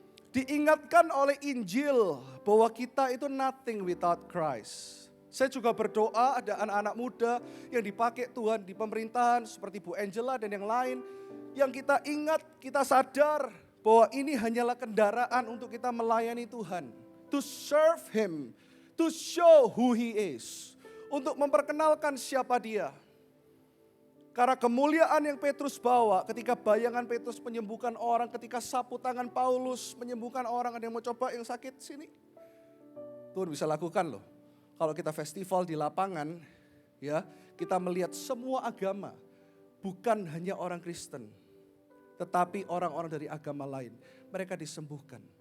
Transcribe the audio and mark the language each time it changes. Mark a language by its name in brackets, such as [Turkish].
[Indonesian] Diingatkan oleh Injil bahwa kita itu [English] nothing without Christ. [Indonesian] Saya juga berdoa ada anak-anak muda yang dipakai Tuhan di pemerintahan seperti Bu Angela dan yang lain. yang kita ingat, kita sadar bahwa ini hanyalah kendaraan untuk kita melayani Tuhan. [English] To serve Him, to show who He is. [Indonesian] Untuk memperkenalkan siapa Dia. Karena kemuliaan yang Petrus bawa ketika bayangan Petrus menyembuhkan orang, ketika sapu tangan Paulus menyembuhkan orang, ada yang mau coba yang sakit sini? Tuhan bisa lakukan loh. Kalau kita festival di lapangan, ya, kita melihat semua agama, bukan hanya orang Kristen, tetapi orang-orang dari agama lain. Mereka disembuhkan.